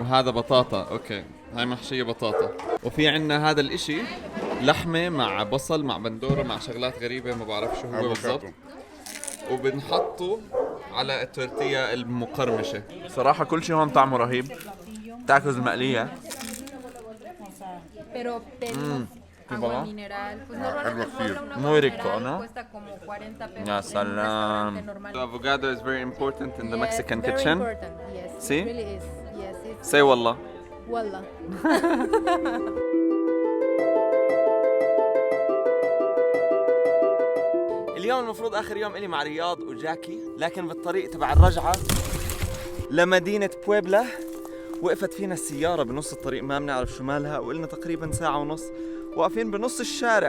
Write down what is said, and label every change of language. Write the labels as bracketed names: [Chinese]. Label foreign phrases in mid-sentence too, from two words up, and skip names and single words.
[Arabic] وهذا بطاطا، اوكي، هاي محشية بطاطا. وفي عنا هذا الاشي لحمة مع بصل مع بندورة مع شغلات غريبة ما بعرف شو هو بالضبط، وبنحطه على التورتية المقرمشة. صراحة كل شيء هون طعمه رهيب. تاكوز المقلية [Spanish] Agua mineral, pues normalmente muy rico, ¿no? cuesta como 40 pesos. [Arabic] يا سلام. [English] The avocado is very important in the Mexican kitchen. Very important, yes. See? It really is. Yes, it's Say والله. [Arabic] والله. اليوم المفروض آخر يوم إلي مع رياض وجاكي، لكن بالطريق تبع الرجعة لمدينة بويبلا وقفت فينا السيارة بنص الطريق، ما بنعرف شو مالها، وقلنا تقريبا ساعة ونص واقفين بنص الشارع.